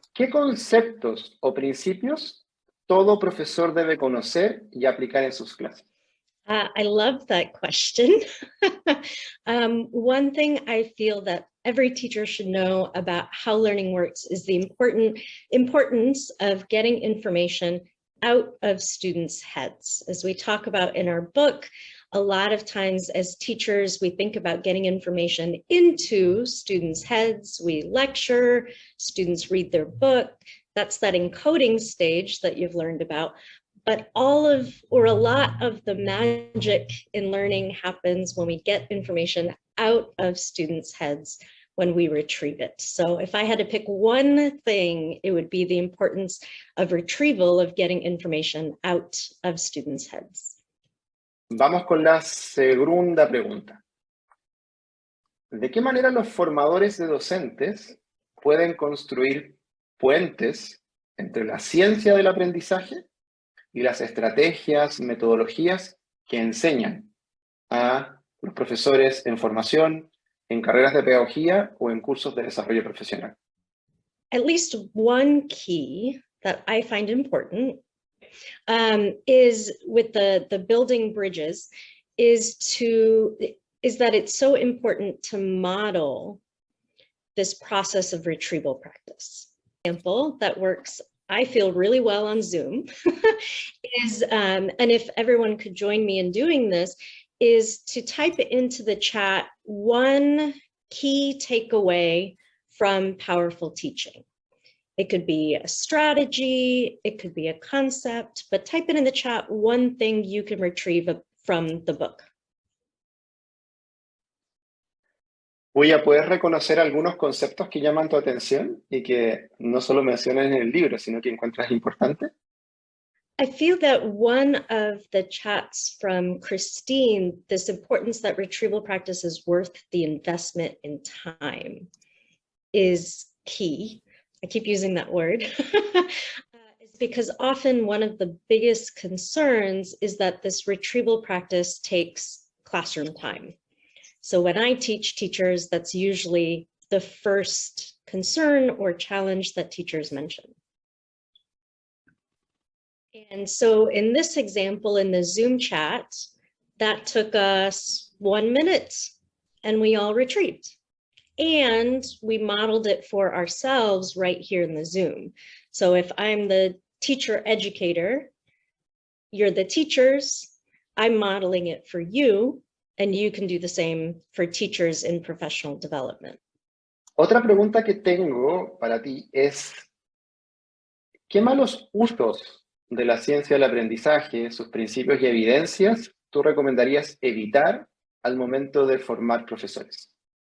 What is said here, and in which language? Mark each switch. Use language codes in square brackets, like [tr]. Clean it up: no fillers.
[es] ¿Qué conceptos o principios todo profesor debe conocer y aplicar en sus clases? [en] I love that question. One thing I feel that every teacher should know about how learning works is the importance of getting information out of students' heads. As we talk about in our book, a lot of times as teachers, we think about getting information into students' heads. We lecture, students read their book. That's that encoding stage that you've learned about. But all of, or a lot of the magic in learning happens when we get information out of students' heads when we retrieve it. So if I had to pick one thing, it would be the importance of retrieval, of getting information out of students' heads. [es] Vamos con la segunda pregunta. ¿De qué manera los formadores de docentes pueden construir puentes entre la ciencia del aprendizaje y las estrategias, metodologías que enseñan a los profesores en formación, en carreras de pedagogía o en cursos de desarrollo profesional? [en] At least one key that I find important is with the building bridges is that it's so important to model this process of retrieval practice. Example that works, I feel, really well on Zoom is, and if everyone could join me in doing this, is to type into the chat one key takeaway from powerful teaching. It could be a strategy, it could be a concept, but type it in the chat one thing you can retrieve from the book. [es] Pooja, ¿puedes reconocer algunos conceptos que llaman tu atención y que no solo mencionas en el libro, sino que encuentras importante? [en] I feel that one of the chats from Christine, this importance that retrieval practice is worth the investment in time, is key. I keep using that word. It's because often one of the biggest concerns is that this retrieval practice takes classroom time. So when I teach teachers, that's usually the first concern or challenge that teachers mention. And so in this example, in the Zoom chat, that took us 1 minute and we all retrieved. And we modeled it for ourselves right here in the Zoom. So if I'm the teacher educator, you're the teachers, I'm modeling it for you, and you can do the same for teachers in professional development. [es] Otra pregunta que tengo para ti es, ¿qué malos usos de la ciencia del aprendizaje, sus principios y evidencias, tú recomendarías evitar al momento de formar profesores?